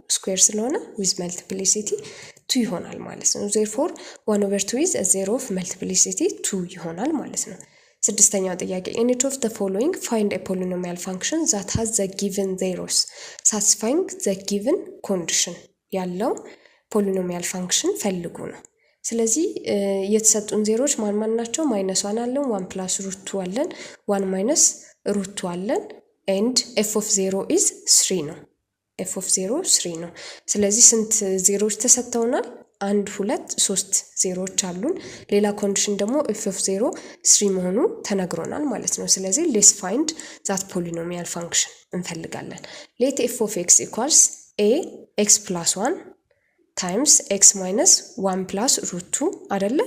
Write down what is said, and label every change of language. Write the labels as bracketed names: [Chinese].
[Amharic] ስኩዌር ስለሆነ [English] with multiplicity 2 [Amharic] ይሆናል ማለት ነው። [English] therefore 1/2 is a zero of multiplicity 2 [Amharic] ይሆናል ማለት ነው። ስድስተኛው ጥያቄ [English] in each of the following find a polynomial function that has the given zeros satisfying the given condition [Amharic] ያለው ፖሊኖሚያል ፋንክሽን ፈልጉ ነው። ስለዚህ የተሰጡን ዜሮች ማን ናቸው? -1 አለን 1 plus √2 አለን 1 minus √2 አለን [English] and f of 0 is 3 [Amharic] ነው። f of 0 3 ነው። ስለዚህ ስንት ዜሮች ተሰጥተውናል? 1 2 3 ዜሮች አሉን። ሌላ ኮንዲሽን ደግሞ f of 0 3 መሆኑ ተነግሮናል ማለት ነው። ስለዚህ [English] let's find that polynomial function [Amharic] እንፈልጋለን። [English] let f of x equals a x plus 1 times x minus 1 plus √2 [Amharic] አይደለ?